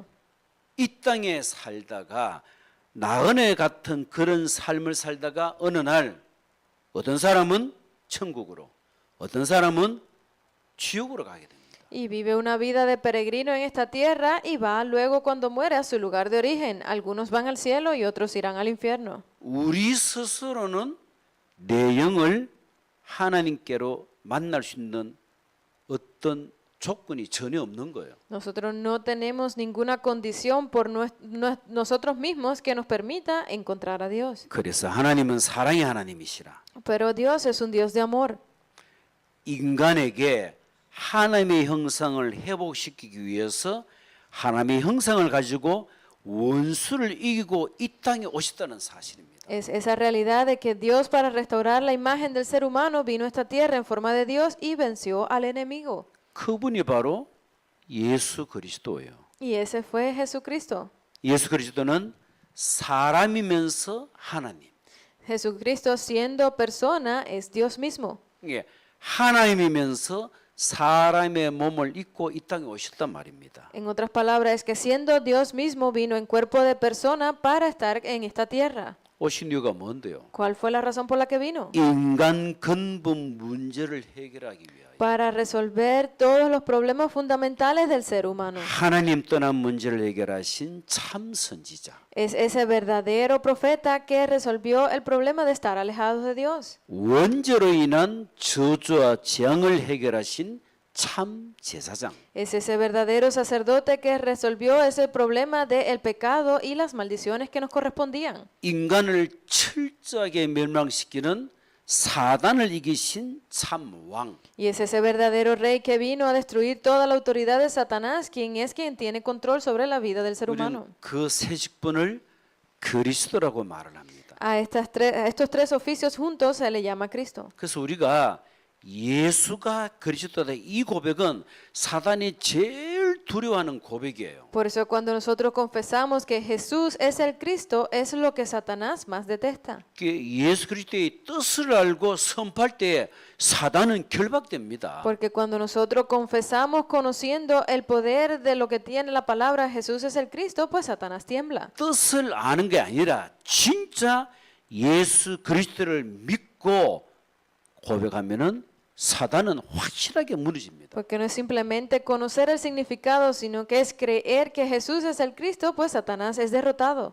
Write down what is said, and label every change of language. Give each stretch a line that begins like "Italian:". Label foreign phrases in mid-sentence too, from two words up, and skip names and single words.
Korean: 이 땅에 살다가 나그네 같은 그런 삶을 살다가 어느 날 어떤 사람은 천국으로, 어떤 사람은 지옥으로 가게 됩니다.
Spanish: Y vive una vida de peregrino en esta tierra y va luego cuando muere a su lugar de origen. Algunos van al cielo y otros irán al infierno.
Korean: 우리 스스로는 내 영을 하나님께로 만날 수 있는 어떤 조건이 전혀 없는 거예요.
Spanish: Nosotros no tenemos ninguna condición por nosotros mismos que nos permita encontrar a Dios.
Korean: 그래서 하나님은 사랑의 하나님이시라.
Spanish: Pero Dios es un Dios de amor.
Korean: 인간에게 하나님의 형상을 회복시키기 위해서 하나님의 형상을 가지고 원수를 이기고 이 땅에 오셨다는 사실입니다.
Spanish: Es esa realidad de que Dios, para restaurar la imagen del ser humano, vino a esta tierra en forma de Dios y venció al enemigo.
Korean: 그분이 바로 예수 그리스도예요.
Spanish: Y ese fue Jesucristo.
Korean: 예수 그리스도는 사람이면서 하나님.
Spanish: Jesucristo, siendo persona, es Dios mismo.
Korean: 이게 하나님이면서 사람의 몸을 입고 이 땅에 오셨단 말입니다.
Spanish: En otras palabras, es que siendo Dios mismo vino en cuerpo de persona para estar en esta tierra.
Korean: 오신 이유가 뭔데요?
Spanish: ¿Cuál fue la razón por la que vino?
Korean: 인간 근본 문제를 해결하기 위하여.
Spanish: Para resolver todos los problemas fundamentales del ser humano.
Korean: 하나님 떠난 문제를 해결하신 참 선지자.
Spanish: Es ese verdadero profeta que resolvió el problema de estar alejados de Dios.
Korean: 원죄로 인한 저주와 재앙을 해결하신 참 제사장.
Spanish: Es ese verdadero sacerdote que resolvió ese problema del pecado y las maldiciones que nos correspondían.
Korean: 인간을 철저하게 멸망시키는 사단을 이기신 참 왕.
Spanish: Y es ese verdadero rey que vino a destruir toda la autoridad de Satanás, quien tiene control sobre la vida del ser humano.
Korean: 우리는 그 세 직분을 그리스도라고 말을 합니다.
Spanish: A estos tres oficios juntos se le llama Cristo.
Korean: 그래서 우리가 예수가 그리스도다 이 고백은 사단이 제일 두려워하는 고백이에요.
Spanish: Por eso cuando nosotros confesamos que Jesús es el Cristo, es lo que Satanás más detesta.
Korean: 예수 그리스도의 뜻을 알고 선포할 때 사단은 결박됩니다.
Spanish: Porque cuando nosotros confesamos conociendo el poder de lo que tiene la palabra Jesús es el Cristo, pues Satanás tiembla.
Korean: 뜻을 아는 게 아니라 진짜 예수 그리스도를 믿고 고백하면은 사단은 확실하게 무너집니다.
Spanish: Porque no es simplemente conocer el significado, sino que es creer que Jesús es el Cristo, pues Satanás es derrotado.